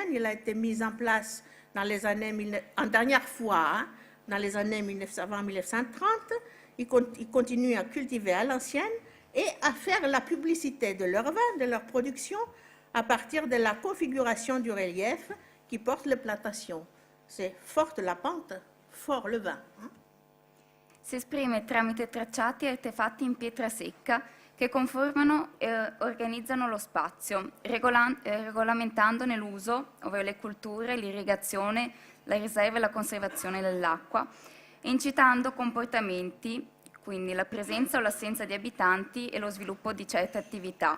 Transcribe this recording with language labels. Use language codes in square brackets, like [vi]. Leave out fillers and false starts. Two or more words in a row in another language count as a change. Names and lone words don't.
[fr] Il a été mis en place dans les années, en dernière fois, dans les années 1920-1930. Ils continuent à cultiver à l'ancienne et à faire la publicité de leur vin, de leur production, à partir de la configuration du relief qui porte les plantations. C'est forte la pente, fort le vin. [it] Si esprime tramite tracciati e artefatti in pietra secca che conformano e organizzano lo spazio, regolamentandone l'uso, ovvero le culture, l'irrigazione, la riserva e la conservazione dell'acqua, e incitando comportamenti, quindi la presenza o l'assenza di abitanti e lo sviluppo di certe attività.